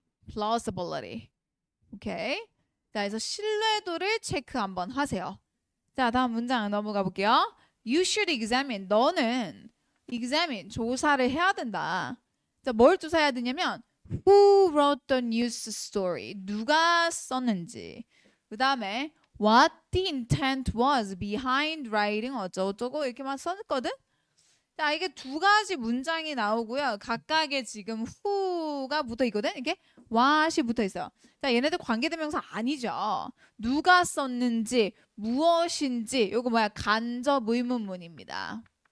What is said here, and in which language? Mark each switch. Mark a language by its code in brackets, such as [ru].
[en] plausibility. 오케이. [ko] 자, 그래서 신뢰도를 체크 한번 하세요. 자, 다음 문장 넘어가 볼게요. [en] You should examine. [ko] 너는 examine 조사를 해야 된다. 자, 뭘 조사해야 되냐면 [en] who wrote the news story? [ko] 누가 썼는지. 그다음에 [en] what the intent was behind writing [ko] 어쩌고저쩌고 이렇게만 썼거든. 자, 이게 두 가지 문장이 나오고요. 각각의 지금 who가 붙어 있거든. 이게 what이 붙어 있어요. 자, 얘네들 관계대명사 아니죠. 누가 썼는지, 무엇인지, 요거 뭐야? 간접 의문문입니다.